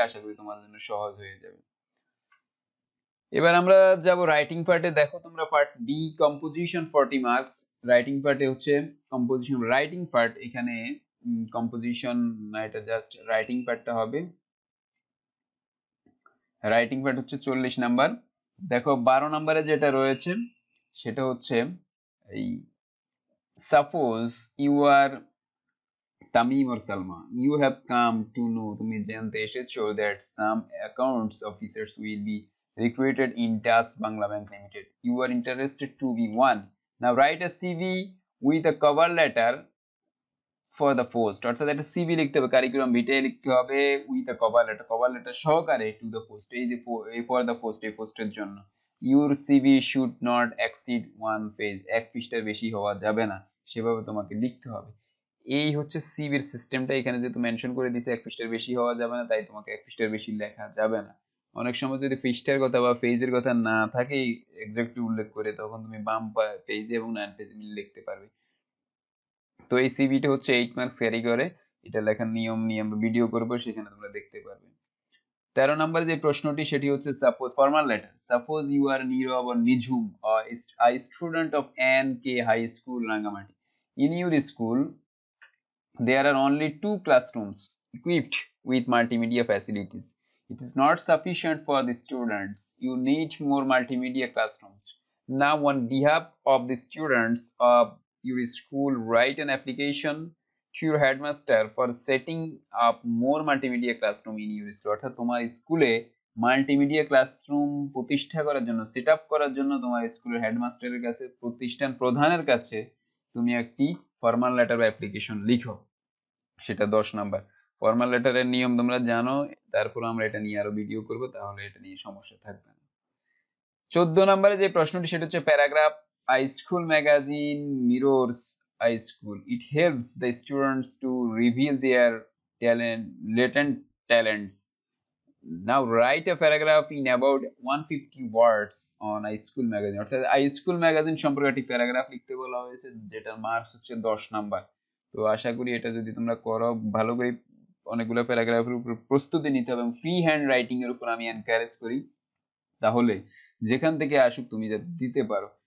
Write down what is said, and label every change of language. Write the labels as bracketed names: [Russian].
[Bangla] আশা করি তোমার জন্য সহজ হয়ে যাবে। এবার আমরা যাব রাইটিং পার্টে। দেখো তোমরা part B composition 40 marks. Writing পার্টে হচ্ছে কম্পোজিশন, রাইটিং পার্ট, এখানে কম্পোজিশন না, এটা জাস্ট রাইটিং পার্টটা হবে। রাইটিং পার্ট হচ্ছে 40 নাম্বার। দেখো 12 নাম্বারে যেটা রয়েছে সেটা হচ্ছে এই [English] suppose you are Tamim or Salma, you have come to know, [Bangla] তুমি জানতে এসেছো [English] that some accounts officers will be recruited in TAS Bangla Bank Limited. You are interested to be one. Now write a CV with a cover letter for the post. [Bangla] অর্থাৎ একটা CV লিখতে হবে, curriculum ভিটাe লিখতে হবে [English] with a cover letter, [Bangla] cover letter সহকারে [English] to the post, [Bangla] এই যে [English] for the post, [Bangla] এই পোস্টের জন্য। [English] your CV should not exceed 1 page, [Bangla] 1 পৃষ্ঠার বেশি হওয়া যাবে না, সেভাবে তোমাকে লিখতে হবে। এই হচ্ছে সিভির সিস্টেমটা। এখানে যেহেতু মেনশন করে দিছে 1 পৃষ্ঠার বেশি হওয়া যাবে না, তাই তোমাকে 1 পৃষ্ঠার বেশি লেখা যাবে না। অনেক সময় যদি পৃষ্ঠার কথা বা পেজের কথা না থাকে এক্স্যাক্টলি উল্লেখ করে, তখন তুমি বাম পেজে এবং ডান পেজে মিলে লিখতে পারবে। তো এই সিভিটা হচ্ছে 8 মার্কস ক্যারি করে। এটা লেখার নিয়ম নিয়ে আমরা ভিডিও করবো, সেখানে তোমরা দেখতে পারবে। 13 নম্বর যে প্রশ্নটি সেটি হচ্ছে [English] Suppose formal letter, suppose you are Nirob or Nijhum a student of NK High School Rangamati. In your school there are only 2 classrooms equipped with multimedia facilities. It is not sufficient for the students. You need more multimedia classrooms. Now on behalf of the students of your school, write an application to your headmaster for setting up more multimedia classroom in your school. [Bangla] অর্থাৎ তোমার স্কুলে multimedia classroom প্রতিষ্ঠা করার জন্য, set up করার জন্য তোমার স্কুলের হেডমাস্টারের কাছে, প্রতিষ্ঠান প্রধানের কাছে তুমি একটি ফর্মাল লেটার বা অ্যাপ্লিকেশন লিখো। সেটা 10 নাম্বার। ফর্মাল লেটারের নিয়ম তোমরা জানো, তারপর আমরা এটা নিয়ে আরো ভিডিও করব, তাহলে এটা নিয়ে সমস্যা থাকবে না। 14 নম্বরে যে প্রশ্নটি সেটা হচ্ছে paragraph, [English] I school magazine mirrors I school, it helps the students to reveal their latent talents. Now write a paragraph in about 150 words on I school magazine. [Bangla] অর্থাৎ আই স্কুল ম্যাগাজিন সম্পর্কে একটি প্যারাগ্রাফ লিখতে বলা হয়েছে, যেটার মার্কস হচ্ছে 10 number. তো আশা করি এটা যদি তোমরা করো, ভালো করে অনেকগুলো প্যারাগ্রাফের উপর প্রস্তুতি নিতে হবে এবং ফ্রি হ্যান্ড রাইটিং এর উপর আমি এনকারেজ করি, তাহলে যেখান থেকে আসুক তুমি দিতে পারো।